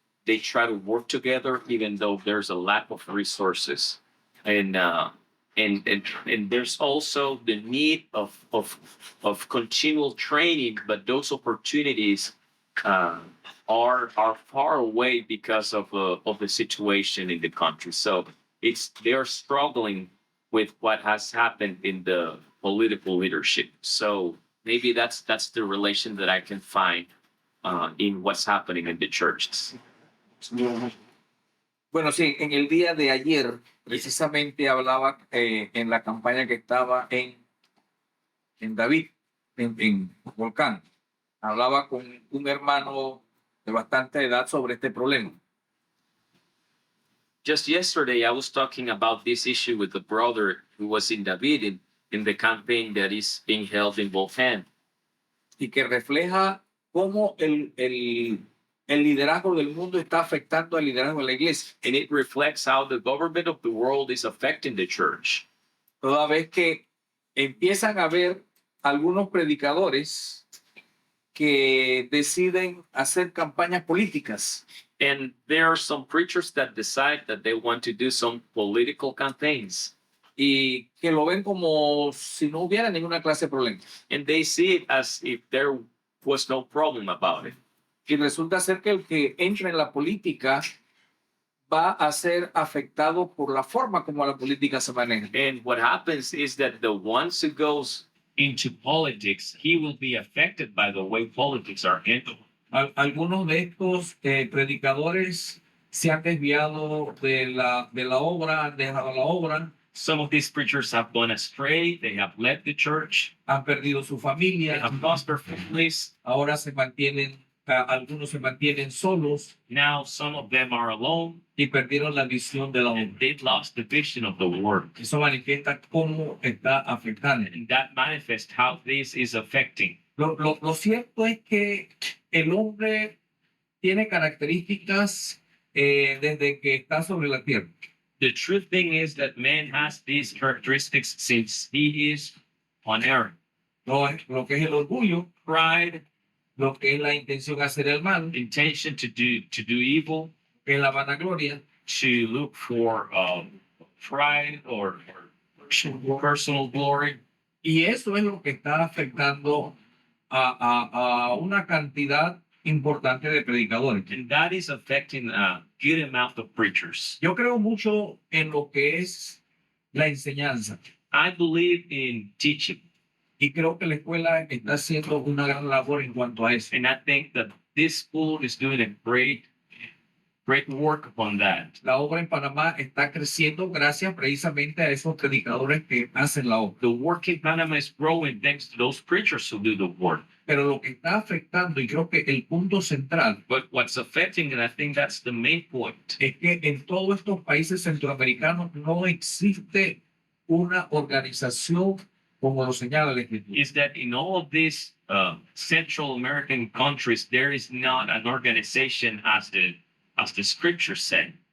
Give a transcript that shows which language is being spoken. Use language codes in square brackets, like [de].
[en] They try to work together, even though there's a lack of resources, and there's also the need of continual training, but those opportunities are far away because of the situation in the country. So they're struggling with what has happened in the political leadership. So maybe that's the relation that I can find in what's happening in the churches. [es] Bueno, sí, en el día de ayer precisamente hablaba en la campaña que estaba en David, en Volcán. Hablaba con un hermano de bastante edad sobre este problema. [en] Just yesterday, I was talking about this issue with a brother who was in David in the campaign that is being held in Volcán. [es] Y que refleja cómo el liderazgo del mundo está afectando al liderazgo de la iglesia. [en] And it reflects how the government of the world is affecting the church. [es] Toda vez que empiezan a haber algunos predicadores que deciden hacer campañas políticas. [en] And there are some preachers that decide that they want to do some political campaigns. [es] Y que lo ven como si no hubiera ninguna clase de problema. [en] And they see it as if there was no problem about it. [es] Y resulta ser que el que entra en la política va a ser afectado por la forma como la política se maneja. [en] And what happens is that the ones who goes into politics, he will be affected by the way politics are handled. [es] Algunos de estos predicadores se han desviado de la obra, han dejado la obra. [en] Some of these preachers have gone astray. They have left the church. [es] Han perdido su familia. [en] They have lost their families. [es] Ahora algunos se mantienen solos. [en] Now some of them are alone. [es] Y perdieron la visión de la obra. [en] And they've lost the vision of the word. [es] Eso manifiesta cómo está afectando. [en] And that manifests how this is affecting. [es] Lo cierto es que el hombre tiene características desde que está sobre la tierra. [en] The true thing is that man has these characteristics since he is on earth. [es] Lo que es el orgullo, [en] Pride, [es] lo que es la intención de hacer el mal, [en] intention to do evil, [es] que es la vanagloria, [en] to look for pride or personal glory. [es] y eso es lo que está afectando a una cantidad importante de predicadores. [en] And that is affecting a good amount of preachers. [es] Yo creo mucho en lo que es la enseñanza [en] I believe in teaching, [es] y creo que la escuela está haciendo una gran labor en cuanto a eso. [en] and I think that this school is doing a great work upon that. [es] La obra en Panamá está creciendo gracias precisamente a esos predicadores que hacen la obra. [en] The work in Panama is growing thanks to those preachers who do the work. [es] Pero lo que está afectando, y creo que el punto central, [en] But what's affecting, and I think that's the main point, [es] es que en todos estos países centroamericanos no existe una organización como lo señala la Escritura. [en] is that in all of these Central American countries, there is not an organization as the scripture said.